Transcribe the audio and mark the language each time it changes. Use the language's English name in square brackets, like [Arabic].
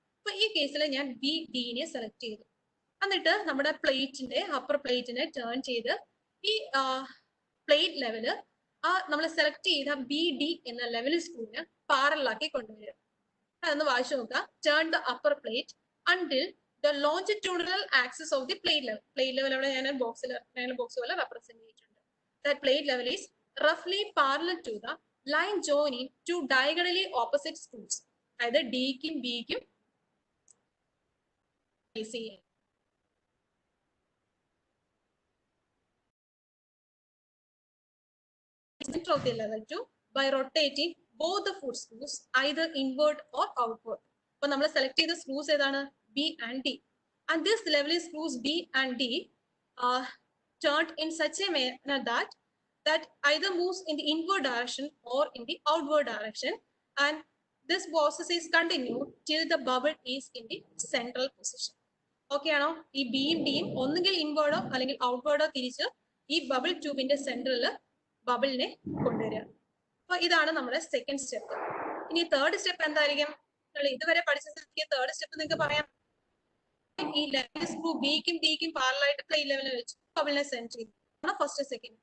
[Malayalam] അപ്പൊ ഈ കേസിൽ ഞാൻ BDനെ സെലക്ട് ചെയ്തു. എന്നിട്ട് നമ്മുടെ പ്ലേറ്റിന്റെ അപ്പർ പ്ലേറ്റിനെ ടേൺ ചെയ്ത് ഈ പ്ലേറ്റ് ലെവല് നമ്മൾ സെലക്ട് ചെയ്ത BD എന്ന ലെവൽ സ്ക്രൂവിന് പാരലാക്കി കൊണ്ടുവരിക. അതൊന്ന് വായിച്ചു നോക്കാം. [English] Turn the upper plate until the longitudinal axis of the plate level. [Malayalam] Plate level അവിടെ ഞാൻ ബോക്സ് പോലെ റെപ്രസെന്റ് ചെയ്തിട്ടുണ്ട്. [English] That plate level is റഫ്ലി parallel to the line joining to diagonally opposite screws. [Malayalam] അതായത് ഡിക്കും ബിക്കും [English] center of the level 2 by rotating both the foot screws either inward or outward. [Malayalam] അപ്പോൾ നമ്മൾ select ചെയ്ത screws ഏതാണ്? [English] B and D. And this level screws B and D are turned in such a manner that either moves in the inward direction or in the outward direction, and this process is continued till the bubble is in the central position. [Malayalam] Okay ആണോ? ഈ ബിയും ഡിയും ഒന്നുകിൽ ഇൻവേർഡോ അല്ലെങ്കിൽ ഔട്ട്വേർഡോ തിരിച്ച് ഈ bubble ട്യൂബിന്റെ സെന്ററിൽ ബബിളിനെ കൊണ്ടുവരിക. അപ്പൊ ഇതാണ് നമ്മുടെ സെക്കൻഡ് സ്റ്റെപ്പ്. ഇനി തേർഡ് സ്റ്റെപ്പ് എന്തായിരിക്കും? ഇതുവരെ പഠിച്ച തേർഡ് സ്റ്റെപ്പ് നിങ്ങൾക്ക് പറയാം. ഈ ലെവൽ സ്ക്രൂ ബിക്കും ഡിക്കും പാരലായിട്ട് പ്ലേറ്റ് ലെവലിൽ വെച്ച് ബബിളിനെ സെൻഡ് ചെയ്യും. First second.